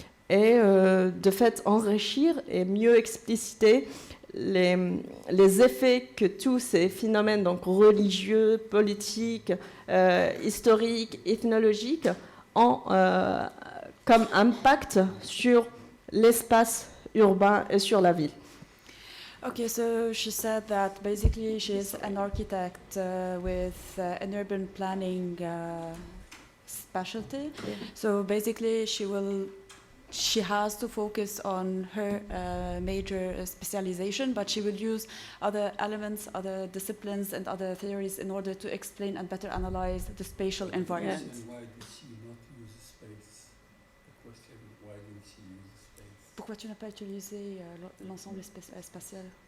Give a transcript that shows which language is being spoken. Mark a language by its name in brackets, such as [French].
[French] et de fait enrichir et mieux expliciter les effets que tous ces phénomènes donc religieux, politiques, historiques, ethnologiques ont comme impact sur l'espace urbain et sur la ville. [English] Okay, so she said that basically she's an architect with an urban planning specialty. Yeah. So basically she has to focus on her major specialization, but she will use other elements, other disciplines, and other theories in order to explain and better analyze the spatial environment. And why did she not use space? The question, why didn't she use space? [French] Pourquoi tu n'as pas utilisé l'ensemble spatial?